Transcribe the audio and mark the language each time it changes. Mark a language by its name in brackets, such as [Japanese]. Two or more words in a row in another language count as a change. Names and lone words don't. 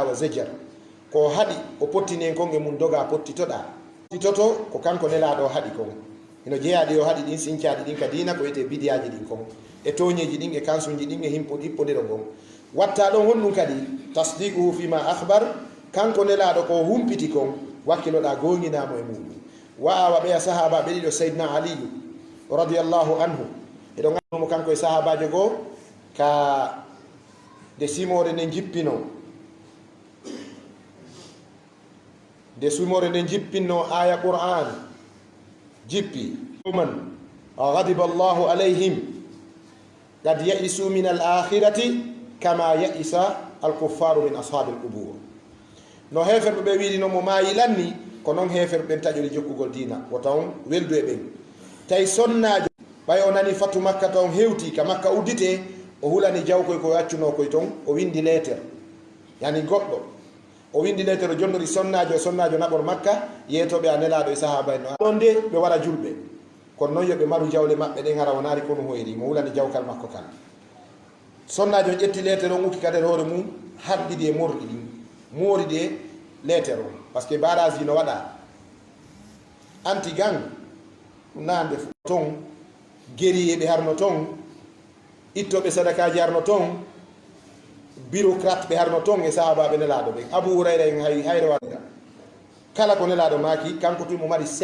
[Fula] wa zajar ko haɗi o pottinen kon e mum doga pottitoɗa titoto ko kanko nelaɗo haɗi kon ino jeeyaɗi o haɗi ɗin sincaɗi ɗin ka dina ko wiyete bidiyaji ɗin kon e toñeji ɗin e kansuji ɗin e hippodiro gon watta ɗon honɗum kadi [Arabic] تصديقه فيما أخبر [Fula] kanko nelaɗo ko humpiti kon wakkiloɗa goñinamo e muɗum wa awa ɓeya sahaba ɓe ɗiɗo seydna aliyu [Arabic] رضي الله عنه [Fula] eɗo gandumo kanko e sahabajo goo ka de simore nde jippino aya qur'an jippi [Arabic] من غضب الله عليهم قد يئسوا من الآخرة كما يئس الكفار من أصحاب القبور [Fula] no heferɓe ɓe wiɗi no mo maayi lanni ko noon heferɓe ɓen taƴori jokkugol dina wota on weldu e ɓen tawi sonnajo ɓay o nani fatu makka taw hewti ka makka uddite o hulani jawkoy ko accuno koy ton o windi lettere yani goɗɗo o windi lettere o jonnori sonnajo naɓor makka yeytoɓe a nelaɗo e sahaba en ɗon nde ɓe wara julɓe kono noon yoɓe maru jawle maɓɓe ɗen hara wonari kono hoyri mo hulani jawkal makko kan sonnajo ƴetti lettere on ukki kader hoore mum harɗiɗi e morɗi ɗin mooriɗi e lettere on [French] par ce que [Fula] barage ji no waɗa [French] anti gang [Fula] nande ton guerrier ɓe harno ton ittoɓe sadakaji harno ton bureaucrate ɓe harno ton e sahabaɓe nelaɗo ɓen abou hurayra en hayre waɗa kala ko nelaɗo maki kanko tumi mo mari